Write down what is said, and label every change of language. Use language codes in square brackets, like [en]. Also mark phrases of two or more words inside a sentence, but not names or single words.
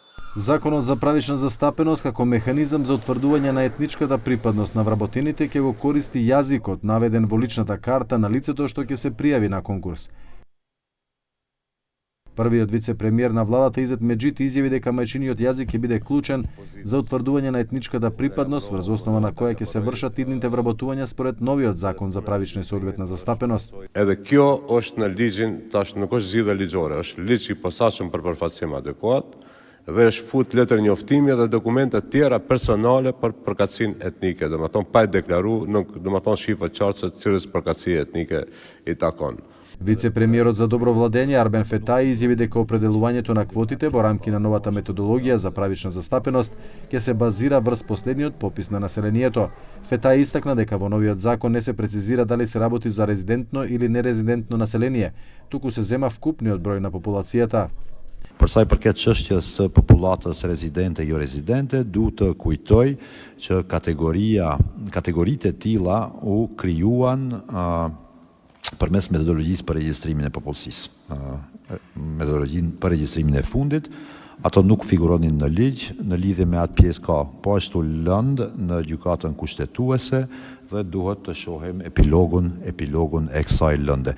[mk] Законот за правична застапеност како механизам за утврдување на етничката припадност на вработените ќе го користи јазикот наведен во личната карта на лицето што ќе се пријави на конкурс. Првиот вице-премиер на владата Изет Меджити изјави дека мајчиниот јазик ќе биде клучен за утврдување на етничката припадност врз основа на која ќе се вршат идните вработувања според новиот закон за правична и соодветна застапеност. [sq] Edhe kjo është në ligjin, tash nuk është zgjidhje ligjore, është ligj i posaçëm për përfaqësim adekuat dhe është fut letër njoftimi dhe dokumente të tjera personale për përkatësinë etnike, domethënë pa e deklaruar, domethënë shifra qartë se cilës përkatësie etnike i takon. [mk] Вице-премиерот за добро владење Арбен Фетаи изјави дека определувањето на квотите во рамки на новата методологија за правична застапеност ќе се базира врз последниот попис на населението. Фетаи истакна дека во новиот закон не се прецизира дали се работи за резидентно или нерезидентно население, туку се зема вкупниот број на популацијата. [sq] Për sa i përket çështjes së popullatës rezidente jo rezidente, duhet të kujtoj që kategoritë e tilla u krijuan përmes metodologjisë për regjistrimin e popullsisë. Metodologjinë për regjistrimin e fundit, ato nuk figuronin në ligj, në lidhje me atë pjesë ka po ashtu lëndë në gjykatën kushtetuese dhe duhet të shohim epilogun e kësaj lënde.